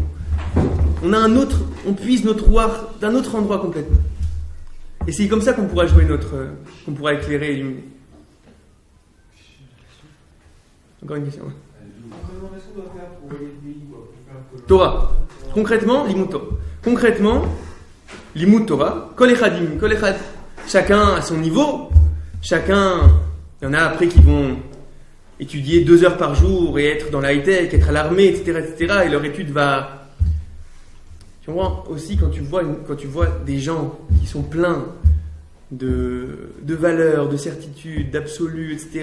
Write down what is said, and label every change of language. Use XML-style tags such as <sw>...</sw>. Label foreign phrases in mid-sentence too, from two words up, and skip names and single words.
<fr>On puise notre roi d'un autre endroit complètement. Et c'est comme ça qu'on pourra jouer qu'on pourra éclairer et illuminer. Encore une question. Torah. Concrètement,</fr> <he>לימוד תורה. כל אחד.</he> <fr>Chacun à son niveau. Il y en a après qui vont étudier 2 heures par jour et être dans la high-tech, être à l'armée, etc. Et leur étude va... Tu vois, aussi quand tu vois des gens qui sont pleins de valeurs, de certitudes, d'absolus, etc.</fr>